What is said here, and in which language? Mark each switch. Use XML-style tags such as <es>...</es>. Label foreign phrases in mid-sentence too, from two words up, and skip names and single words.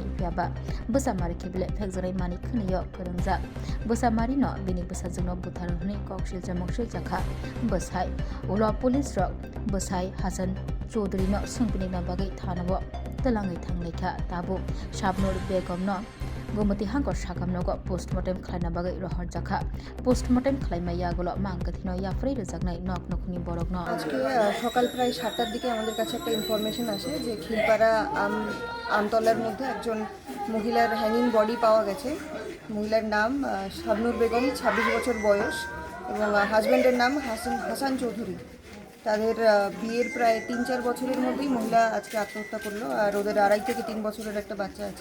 <trp>Pyaba Busamari Kibile Phekjarai Mani Khuniyo Phurungjak Busamari no Bini Busajugno Butharhni Kokshil Jamokshil Jakha Busai Ulo Police Rock Busai Hasan Chaudhary no Sungpini na Bagai Thanabo Talangai Thanglekha Tabu Shabnur Begum no Gomati Hangor Shakamnogo postmortem Klana Bagai Rohar Jakha postmortem Klaima Yagulo Mankathino Yafrei Rezagnai Nok Nokuni Borogno</trp> <bn>আজকে সকাল প্রায় 7টার দিকে আমাদের কাছে একটা ইনফরমেশন আসে যে খিলপাড়া আমতলার মধ্যে একজন মহিলার</bn> <en>hanging body</en> <bn>পাওয়া গেছে। মহিলার নাম শাবনুর বেগম, 26 বছর বয়স এবং হাজব্যান্ডের নাম হাসান চৌধুরী। তাদের বিয়ের প্রায় 3-4 বছরের মধ্যেই মহিলা আজকে আত্মহত্যা করলো, আর ওদের 2.5 থেকে 3 বছরের একটা বাচ্চা আছে।</bn>